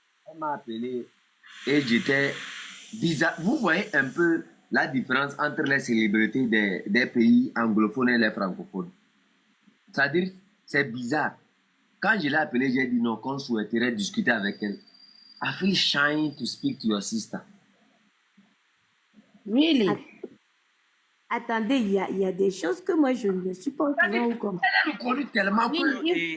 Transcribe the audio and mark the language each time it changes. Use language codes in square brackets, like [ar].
[fr] Elle m'a appelé et j'étais bizarre. Vous voyez un peu la différence entre les célébrités des pays anglophones et les francophones. C'est-à-dire, c'est bizarre. Quand je l'ai appelée, j'ai dit non, qu'on souhaiterait discuter avec elle. [en] I feel shy to speak to your sister. Really? [fr] Attendez, il y a des choses que moi, je ne suis pas au courant ou comme. Elle me connaît tellement que...